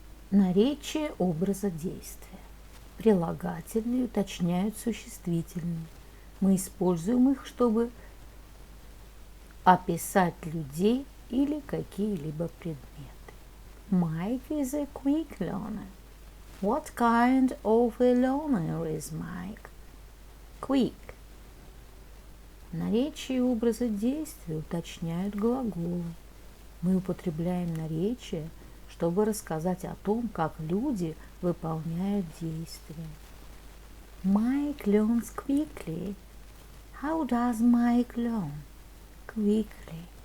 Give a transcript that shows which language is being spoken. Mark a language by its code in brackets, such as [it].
[ru] Наречие образа действия. Прилагательные уточняют существительные. Мы используем их, чтобы описать людей или какие-либо предметы. [en] Mike is a quick learner. What kind of a learner is Mike? Quick. [ru] Наречие образа действия уточняют глаголы. Мы употребляем наречие, чтобы рассказать о том, как люди выполняют действия. [en] Mike learns quickly. How does Mike learn? Quickly.